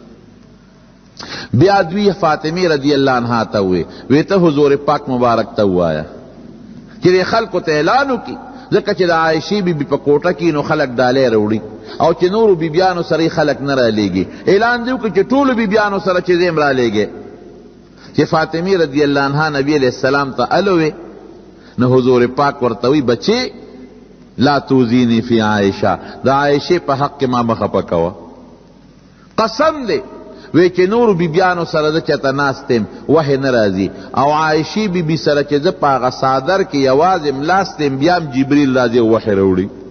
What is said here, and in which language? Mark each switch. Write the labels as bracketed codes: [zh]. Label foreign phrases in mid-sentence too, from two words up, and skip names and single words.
[ps] بیا دوی فاطمه [ar] رضی اللہ عنہ [ps] ته وی وی ته حضور پاک مبارک ته وایا چې دې خلکو ته اعلان وکړي، ځکه چې د عائشې بیبي په کوټه کې نو خلک ډالۍ راوړي او چې نورو بیبیانو سره خلک نه رالیږي. اعلان دې وکړي چې ټولو بیبیانو سره چې زه یم رالیږې. چې فاطمه [ar] رضی اللہ عنہ [ps] نبی [ar] علیہ السلام [ps] ته الوی، نو حضور پاک ورته وی بچې [ar] لا توزینی فی عائشہ، [ps] د عائشې په حق کې ما مخه پکوه. قسم دې وی چې نورو بیبیانو سره زه چېرته ناست یم وحی نه راځي، او عائشې بیبي سره چې زه په هغه څادر کې یوازې ملاست یم بیا هم جبریل راځي او وحی راوړي.